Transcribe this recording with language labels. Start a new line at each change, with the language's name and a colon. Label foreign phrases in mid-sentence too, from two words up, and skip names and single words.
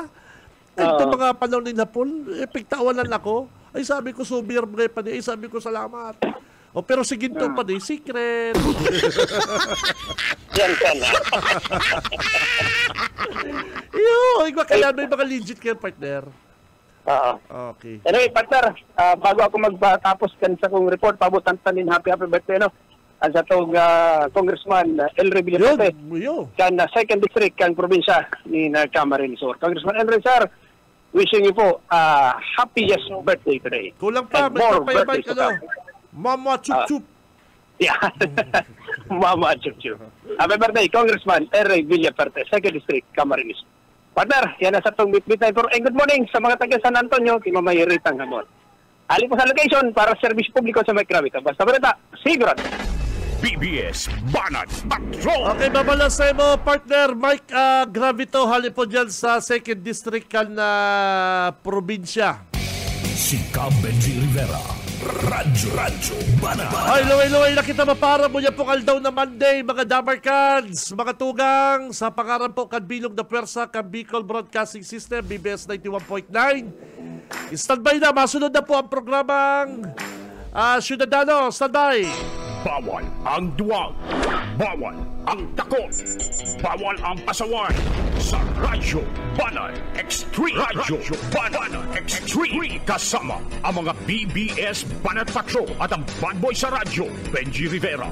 Bikol: Ito mga panahon ni Hapon, pigtawanan ako. Ay sabi ko, souvenir mo pa di. Ay sabi ko, salamat. Pero si Ginto pa di, secret.
Filipino: Yan ka na. Kaya may mga legit kayo, partner. Okay. Anyway,
Bikol: partner, bago ako magpatapos kan sa kong report, pabutan tanin
English: happy birthday,
Bikol: ang sa itong Congressman Elry Villaparte kan 2nd District kang probinsya ni Camarines Sur. Congressman Elry, sir,
English: wishing you po happiest birthday today.
Bikol: Kulang pa, may papayabay ka na. Mama Chup-Chup. Yeah. Mama Chup-Chup.
English: Happy birthday, Congressman Elry Villaparte, 2nd District, Camarines.
Bikol: Partner, yan na sa itong
English: Meet Time for good morning
Bikol: sa mga taga San Antonio, kinamayiritang hamon. Ali po sa location para sa serbisyo publiko sa Mike Gravita.
Filipino: Basta balita, sigurado. BBS Banat Patrol.
Bikol: Okay, babalasay mo, partner Mike Gravito, hali po dyan sa 2nd District na probinsya. Si Benji Rivera, Radyo Banat. Ay, luway-luway na kita mapara mo niya po kaldaw na Monday, mga Damarcans, mga tugang, sa pangaran po kadbilog na pwersa, Bicol Broadcasting System, BBS 91.9.
Filipino: Standby na, masunod na po ang programang Ciudadano, standby. Bawal ang duwag. Bawal ang takot. Bawal ang pasaway. Sa Radyo Banat Extreme. Radyo Banat Extreme. Kasama ang mga BBS Banat Patrol at ang
English: bad boy
Filipino: sa radyo, Benji Rivera.